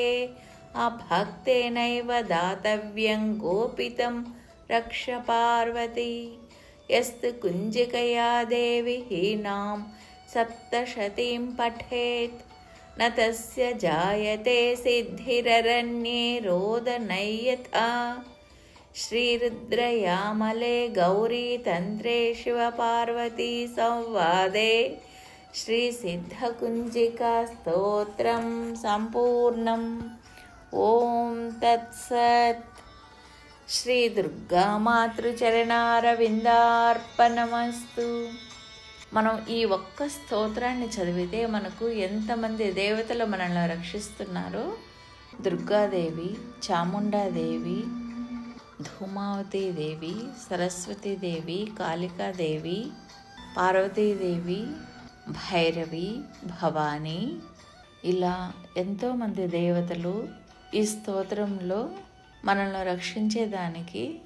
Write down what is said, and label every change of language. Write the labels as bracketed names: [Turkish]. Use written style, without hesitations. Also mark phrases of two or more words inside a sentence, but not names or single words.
[Sanskrit] अभक्तेनैव दातव्यं गोपितं रक्ष पार्वती. यस्तु कुञ्जिकया देवि हीनां सप्तशतीं पठेत् न तस्य जायते सिद्धिररण्ये रोदनय्यथा. श्रीरुद्रयामले गौरी तंत्रे शिव पार्वती संवादे श्री सिद्धकुञ्जिका स्तोत्रं सम्पूर्णम्. ॐ तत्सत्। श्री दुर्गा मातृचरणारविन्दार्पणमस्तु. [Telugu] మనం ఈ ఒక్క స్తోత్రాన్ని చదివితే మనకు ఎంతమంది దేవతలు మనల్ని రక్షిస్తున్నారో, దుర్గాదేవి, చాముండాదేవి, ధూమావతీదేవి, సరస్వతీదేవి, కాళికాదేవి, పార్వతీదేవి, భైరవి, భవానీ, ఇలా ఎంతోమంది దేవతలు ఈ స్తోత్రంలో మనల్ని రక్షించేదానికి ఉన్నారన్నమాట.